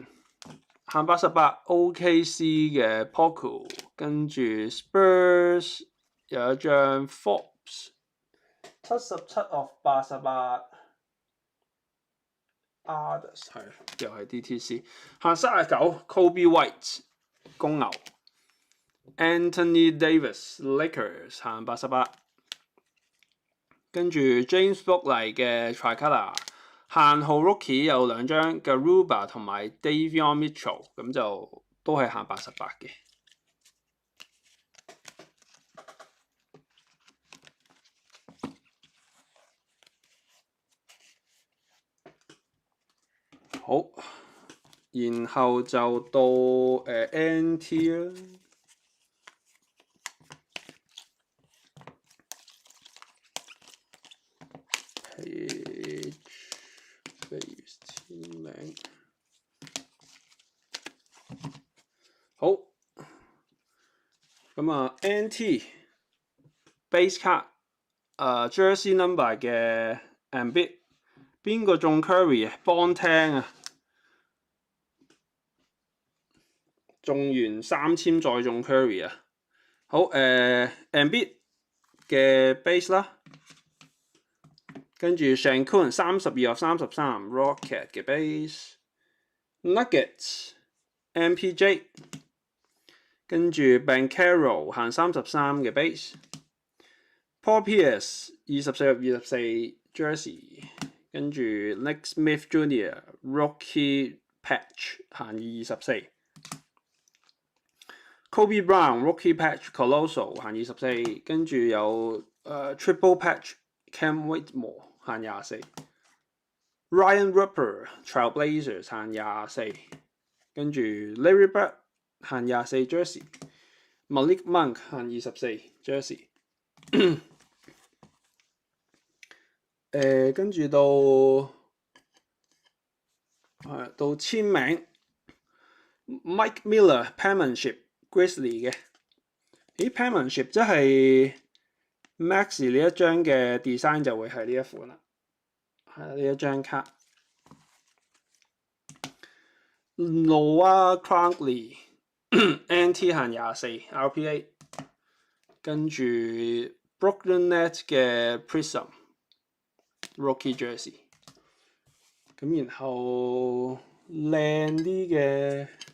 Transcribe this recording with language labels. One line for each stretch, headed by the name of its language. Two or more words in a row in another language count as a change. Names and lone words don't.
Cantonese: 限88 OKC 嘅 Poku， 跟住 Spurs 有一張 Forbes。77/88 Others 係又係 DTC。限39 Kobe White 公牛。Anthony Davis Lakers 限88。跟住 James Bouknight 嘅 Tricolor 限號 Rookie 有兩張 Garuba 同埋 Davion Mitchell， 咁就都係限88嘅。好，然後就到NT 啦。Page base 簽名。好，咁 NT
English: base card jersey number
Cantonese: 嘅 Embiid， 邊個中 Curry 幫聽啊？中完3簽再中 Curry 啊！好Embiid 嘅 base 啦，跟住 Shankun 32/33 Rocket 嘅 base，Nuggets MPJ，跟住 Banchero 限33嘅 base，Paul Pierce 24/24 Jersey， 跟住 Nick Smith Jr. Rookie Patch 限24。 Kobe Brown Rookie Patch Colossal 限24，跟住有 Triple Patch Cam Whitmore 限24。Ryan Rupert Trailblazers 限24，跟住 Larry Bird 限24 Jersey，Malik Monk 限24 Jersey 跟住到簽名 Mike Miller Penmanship Grizzly 嘅，咦 Penmanship 即係 Max 呢一張嘅 design 就會係呢一款啦。係呢一張卡 Noah Crowley NT 限24 RPA， 跟住 Brooklyn Nets 嘅 Prism Rookie Jersey，咁然後靚啲嘅